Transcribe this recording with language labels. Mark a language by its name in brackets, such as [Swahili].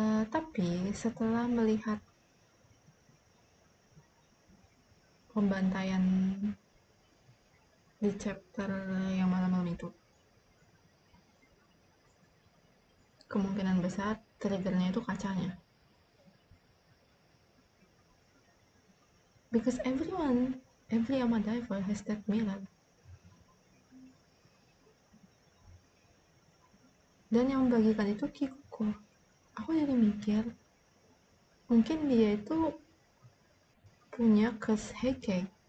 [Indonesian] Tapi setelah melihat pembantaian di chapter yang malam-malam itu, kemungkinan besar triggernya itu kacanya. [English] Because every Ama diver has that mirror. [Indonesian] Dan yang membagikan itu Kikuko. Aku jadi mikir, mungkin dia itu punya curse Heike.